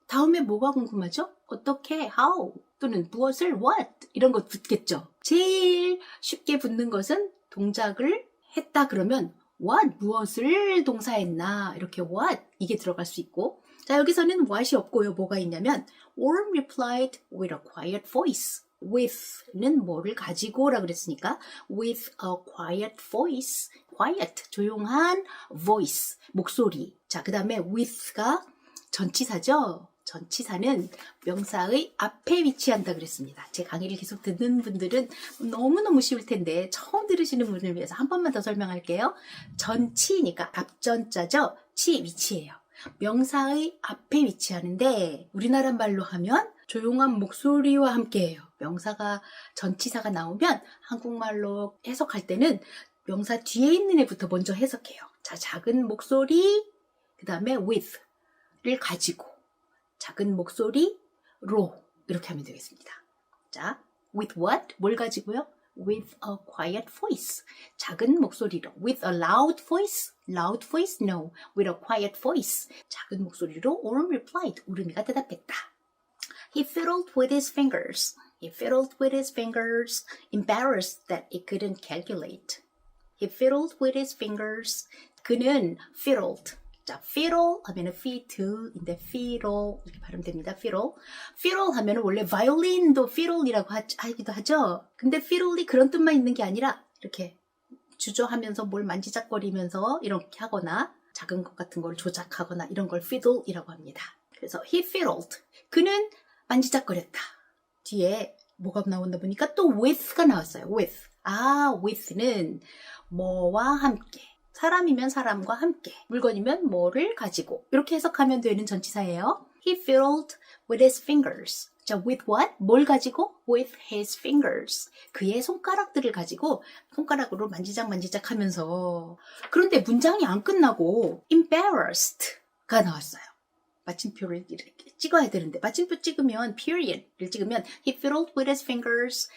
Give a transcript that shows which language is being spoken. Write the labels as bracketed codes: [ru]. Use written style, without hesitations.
[ko] 다음에 뭐가 궁금하죠? 어떻게, how, 또는 무엇을, what 이런 것 붙겠죠. 제일 쉽게 붙는 것은 동작을 했다 그러면 what, 무엇을 동사했나 이렇게 what 이게 들어갈 수 있고 자 여기서는 what이 없고요. 뭐가 있냐면 [en] Orm replied with a quiet voice. [ko] with는 뭐를 가지고라 그랬으니까 [en] with a quiet voice. [ko] quiet, 조용한 voice, 목소리. 자, 그 다음에 with가 전치사죠. 전치사는 명사의 앞에 위치한다 그랬습니다. 제 강의를 계속 듣는 분들은 너무너무 쉬울 텐데 처음 들으시는 분을 위해서 한 번만 더 설명할게요. 전치니까 앞전자죠. 치 위치예요. 명사의 앞에 위치하는데 우리나라 말로 하면 조용한 목소리와 함께해요. 명사가 전치사가 나오면 한국말로 해석할 때는 명사 뒤에 있는 애부터 먼저 해석해요. 자, 작은 목소리 그 다음에 with를 가지고 작은 목소리로 이렇게 하면 되겠습니다. [en] 자, with what? [ko] 뭘 가지고요? [en] With a quiet voice. [ko] 작은 목소리로. [en] With a loud voice. Loud voice? No. With a quiet voice. [ko] 작은 목소리로 Orm replied. 오름이가 대답했다. [en] He fiddled with his fingers. He fiddled with his fingers, embarrassed that he couldn't calculate. He fiddled with his fingers. [ko] 그는 fiddled. 자, fiddle 하면은 feet인데 fiddle 이렇게 발음됩니다. fiddle. fiddle 하면은 원래 violin도 fiddle이라고 하기도 하죠. 근데 fiddle이 그런 뜻만 있는 게 아니라 이렇게 주저하면서 뭘 만지작거리면서 이렇게 하거나 작은 것 같은 걸 조작하거나 이런 걸 fiddle이라고 합니다. [en] 그래서 he fiddled. [ko] 그는 만지작거렸다. 뒤에 뭐가 나온다 보니까 또 with가 나왔어요. with. with는 뭐와 함께. 사람이면 사람과 함께, 물건이면 뭐를 가지고 이렇게 해석하면 되는 전치사예요. [en] He fiddled with his fingers. 자, with what? [ko] 뭘 가지고? [en] With his fingers. [ko] 그의 손가락들을 가지고 손가락으로 만지작 하면서 그런데 문장이 안 끝나고 embarrassed가 나왔어요. 마침표를 이렇게 찍어야 되는데 마침표 찍으면 period를 찍으면 [en] he fiddled with his fingers.